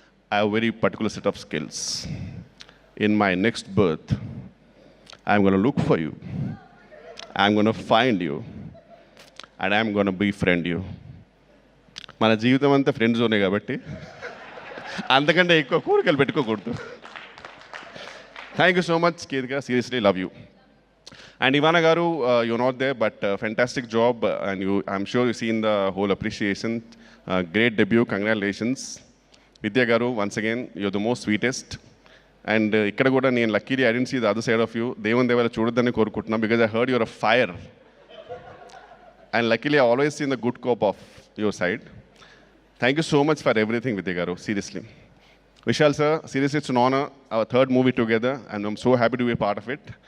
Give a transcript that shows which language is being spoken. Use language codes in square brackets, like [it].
[en] I have very particular set of skills. In my next birth I'm gonna look for you, I'm gonna find you and I'm gonna befriend you. [te] మన జీవితం అంతా friend జోనే కాబట్టి అంతకంటే ఎక్కువ కోరికలు పెట్టుకోకూడదు. [en] Thank you so much Ketika, seriously love you. And Ivana Garu, you're not there, but fantastic job, and I'm sure you've seen the whole appreciation. Great debut, congratulations. Vidya Garu, once again, you're the most sweetest. And [te] ikkada kuda nenu [en] luckily I didn't see the other side of you. Devan devara [te] చూడొద్దని కోరుకుంటున్నా [en] because I heard you're a fire. And luckily I always seen the good cop of your side. Thank you so much for everything Vidya గారు, seriously. Vishal sir, seriously it's an honor, our third movie together, and I'm so happy to be a part of it.